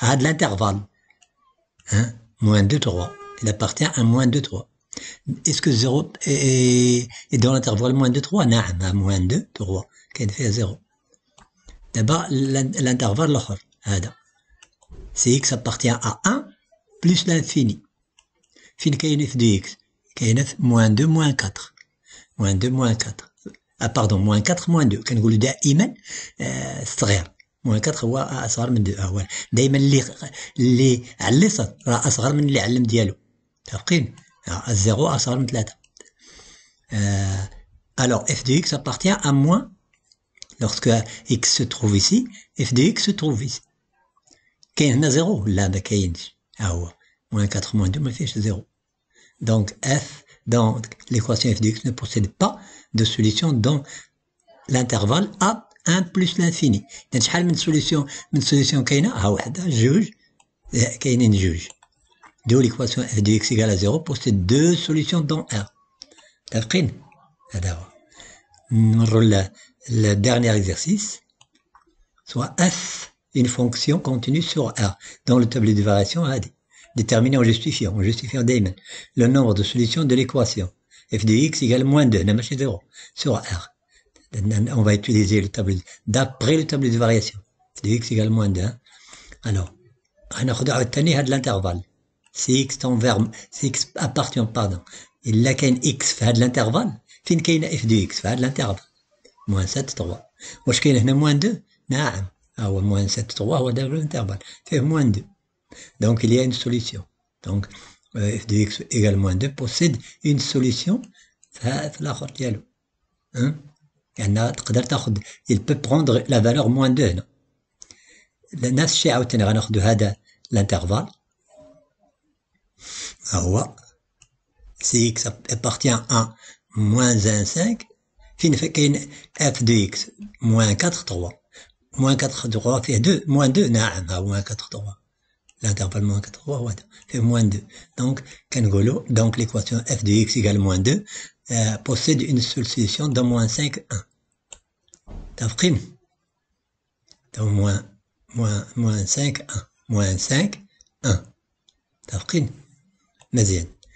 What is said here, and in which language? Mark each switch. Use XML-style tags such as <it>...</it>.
<fr>À l'intervalle hein? moins 2 3 il appartient à moins 2 3. est-ce que 0 est dans l'intervalle moins 2 3?</fr> <ar>نعم à moins 2 3 كاين فيها 0. دابا l'intervalle الآخر هذا</ar> <fr>si x appartient à 1 plus l'infini</fr> <ar>فين كاين f de x؟ كاينه في</ar> <fr>moins 2 moins 4 moins 2</fr> <ar>moins 4 pardon moins 4 moins 2 كنقولوا دائما الصغير moins 4 هو اصغر من 2 هو دائما اللي على اليسار راه اصغر من اللي على اليمين ديالو. متفقين؟ الزيرو اصغر من 3.</ar> <fr>alors f de x appartient à moins lorsque x se trouve ici f de x se trouve ici.</fr> <ar>كاين هنا 0 لا ما كاينش ها هو moins 4 moins 2 ما فيهش 0.</ar> <fr>donc f dans l'équation f de x ne possède pas de solution dans l'intervalle a 1 plus l'infini.</fr> <ar>يعني شحال من solution كاينه؟ ها وحده جوج كاينين جوج.</ar> <fr>دو l'équation f de x égale à 0 possède deux solutions dans R.</fr> <ar>متفقين؟ هذا هو. نمروا</ar> <fr>le dernier exercice. soit f une fonction continue sur R dans le tableau de variation</fr> <ar>هذه.</ar> <fr>déterminer en justifiant</fr> <ar>دائما</ar> <fr>le nombre de solutions de l'équation f de x égale moins 2</fr> <ar>ماشي</ar> <fr>0 sur R. on va utiliser le tableau d'après le tableau de variation f de x égale moins 2. alors</fr> <ar>غناخدو عاوتاني هاد الانترفال</ar> <fr>si x tend vers si x appartient pardon إلا كاين x</fr> <ar>في هاد الانترفال فين كاينه</ar> <fr>f de x في هاد الانترفال moins 7 3.</fr> <ar>واش كاين هنا moins 2؟ نعم ها هو moins 7 3 هو دابا الانترفال فيه moins 2.</ar> <fr>donc il y a une solution. donc f de x égale moins 2 possède une solution</fr> <ar>في الاخر ديالو. يعني تقدر تاخذ</ar> <fr>il peut prendre la valeur moins 2 هنا.</fr> <ar>نفس الشيء عاوتاني غناخذو هذا الانترفال ها هو</ar> <fr>si x appartient à moins 1 5 فين كاين f de x moins 4 3 moins 4 3 فيه 2 moins 2 نعم ها moins 4 3 l'intervalle moins 4 3 هو هذا فيه moins 2. donc</fr> <ar>كنقولوا</ar> <fr>donc l'équation f de x égale moins 2 possède une seule solution dans moins 5 1.</fr> <ar>متفقين؟</ar> <fr>donc moins 5 1 moins 5 1.</fr> <ar>متفقين؟ مزيان.</ar>